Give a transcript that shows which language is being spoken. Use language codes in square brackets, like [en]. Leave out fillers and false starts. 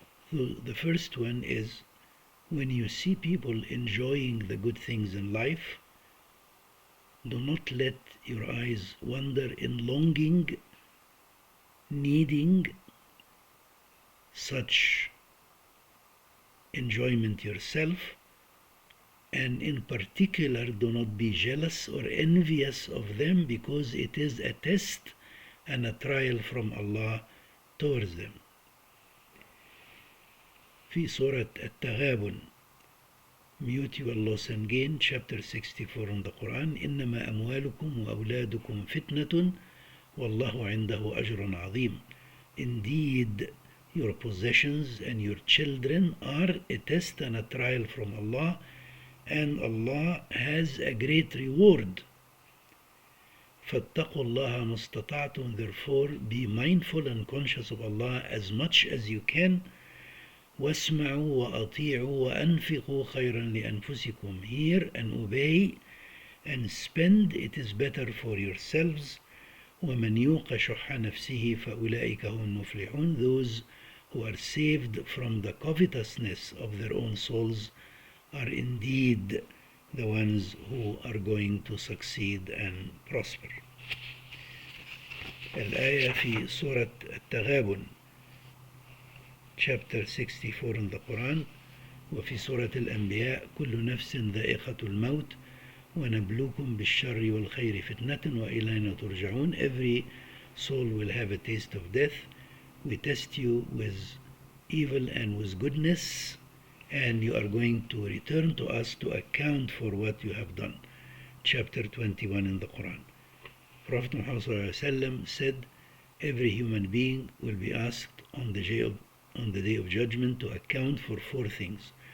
[en] So the first one is, when you see people enjoying the good things in life, do not let your eyes wander in longing, needing such enjoyment yourself, and in particular do not be jealous or envious of them, because it is a test and a trial from Allah towards them. [ar] في سورة التغابن, [en] Mutual Loss and Gain, chapter 64 in the Quran, [ar] إنما أموالكم وأولادكم فتنة والله عنده أجر عظيم. [en] Indeed, your possessions and your children are a test and a trial from Allah, and Allah has a great reward. [ar] فاتقوا الله ما استطعتم. [en] Therefore, be mindful and conscious of Allah as much as you can. [ar] واسمعوا وأطيعوا وأنفقوا خيرا لأنفسكم. [en] Hear and obey and spend, it is better for yourselves. [ar] ومن يوق شح نفسه فأولئك هم المفلحون. [en] Those who are saved from the covetousness of their own souls are indeed the ones who are going to succeed and prosper. [ar] الآية في سورة التغابن, [en] chapter 64 in the Quran. [ar] وفي سورة الأنبياء كل نفس ذائقة الموت ونبلوكم بالشر والخير فتنة وإلينا ترجعون. [en] Every soul will have a taste of death. We test you with evil and with goodness, and you are going to return to us to account for what you have done. Chapter 21 in the Quran. Prophet Muhammad said, every human being will be asked on the day of judgment to account for four things.